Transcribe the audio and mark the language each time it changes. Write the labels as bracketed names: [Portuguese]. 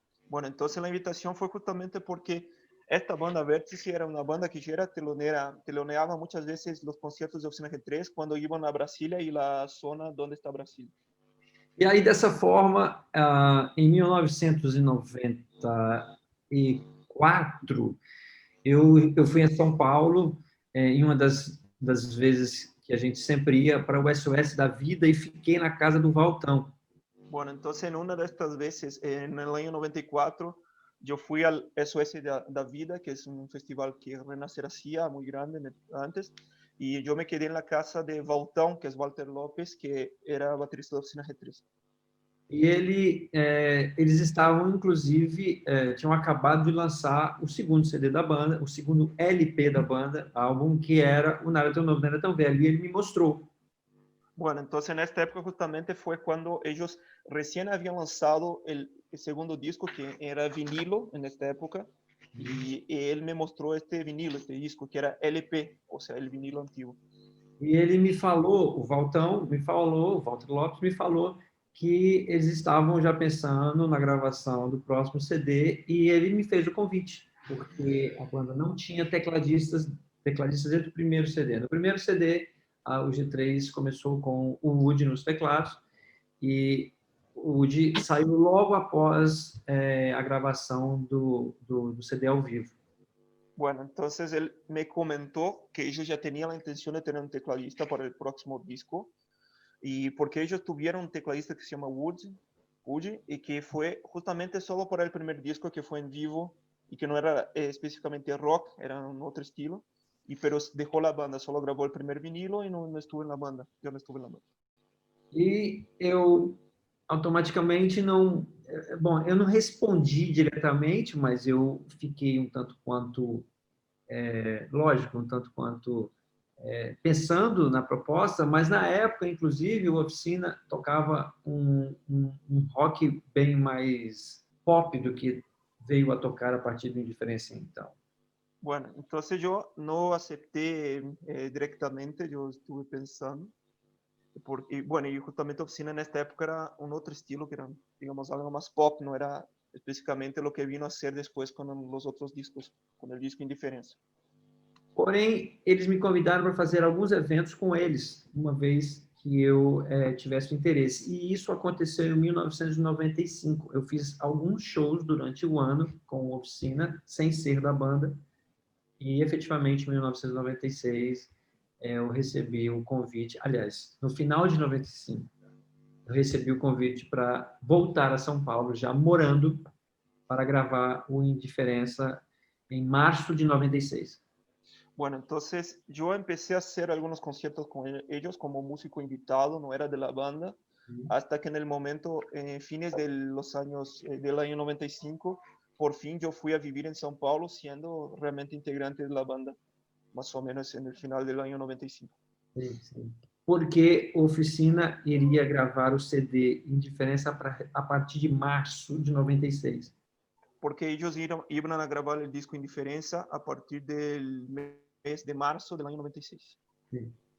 [Spanish] Bueno, entonces la invitación fue justamente porque esta banda Vértice era una banda que ya era teloneaba muchas veces los conciertos de Oficina G3 cuando iban a Brasília y la zona donde está Brasília. [Portuguese] E aí, dessa forma, em 1994, eu fui a São Paulo, em uma das vezes que a gente sempre ia para o SOS da Vida, e fiquei na casa do Valtão. [Spanish] Bueno, entonces en una de estas veces, en el año 94, yo fui al SOS da Vida, que es un festival que Renacer hacía muy grande antes, y yo me quedé en la casa de Valtão, que es Walter Lopes, que era baterista da Oficina G3. [Portuguese] E eles estavam, inclusive, tinham acabado de lançar o segundo CD da banda, o segundo LP da banda, álbum, que era o Nada Tão Novo, Nada Tão Velho, e ele me mostrou. [Spanish] Bueno, entonces en esta época justamente fue cuando ellos recién habían lanzado el segundo disco, que era vinilo en esta época, y él me mostró este vinilo, este disco, que era LP, o sea, el vinilo antiguo. [Portuguese] E ele me falou, o Walter Lopes me falou que eles estavam já pensando na gravação do próximo CD, e ele me fez o convite, porque a banda não tinha tecladistas desde o primeiro CD. No primeiro CD, o G3 começou com o Woody nos teclados, e o Woody saiu logo após a gravação do CD ao vivo. [Spanish] Bueno, entonces él me comentó que ellos ya tenían la intención de tener un tecladista para el próximo disco, y porque ellos tuvieron un tecladista que se llama Woody, y que fue justamente solo para el primer disco, que fue en vivo, y que no era específicamente rock, era un otro estilo, pero dejó la banda, solo grabó el primer vinilo y no estuvo en la banda, yo no estuve en la banda. [Portuguese] E eu automaticamente não... Bom, eu não respondi diretamente, mas eu fiquei um tanto quanto... lógico, um tanto quanto pensando na proposta, mas na época, inclusive, o Oficina tocava um rock bem mais pop do que veio a tocar a partir do Indiferença, então. [Spanish] Bueno, entonces yo no acepté directamente, yo estuve pensando, porque, bueno, y justamente Oficina en esta época era un otro estilo, que era, digamos, algo más pop, no era específicamente lo que vino a ser después con los otros discos, con el disco Indiferença. [Portuguese] Porém, eles me convidaram para fazer alguns eventos com eles, uma vez que eu tivesse interesse. E isso aconteceu em 1995. Eu fiz alguns shows durante o ano com Oficina, sem ser da banda. E, efetivamente, em 1996, eu recebi o convite. Aliás, no final de 95, eu recebi o convite para voltar a São Paulo, já morando, para gravar o Indiferença em março de 96. [Spanish] Bueno, entonces yo empecé a hacer algunos conciertos con ellos como músico invitado, no era de la banda, hasta que en el momento, fines de los años, del año 95, por fin yo fui a vivir en São Paulo siendo realmente integrante de la banda, más o menos en el final del año 95. [Portuguese] Sim, sim. Porque Oficina iria gravar o CD Indiferença a partir de março de 96. [Spanish] Porque ellos iban a grabar el disco Indiferença a partir del mes de março del año 96. [Portuguese] Sim.